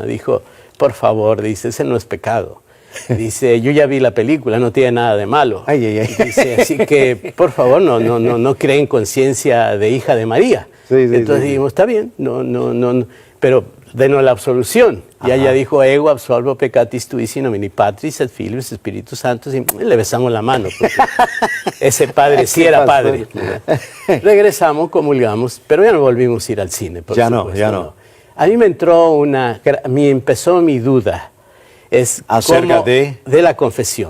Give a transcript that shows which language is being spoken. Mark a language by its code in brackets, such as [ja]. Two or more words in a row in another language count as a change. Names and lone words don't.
[es] Dijo, por favor, dice, ese no es pecado. Dice, yo ya vi la película, no tiene nada de malo. Ay, ay, ay. Dice, así que, por favor, no creen conciencia de hija de María. Sí, Entonces dijimos, está bien, no, pero denos la absolución. Y ella dijo, [la] ego absolvo peccatis tuisi nomini Patris et Filius Espíritus Santos, [es] y le besamos la mano, porque ese padre sí era padre. Regresamos, comulgamos, pero ya no volvimos a ir al cine. Por supuesto, ya no. A mí me entró empezó mi duda. Es acerca de la confesión.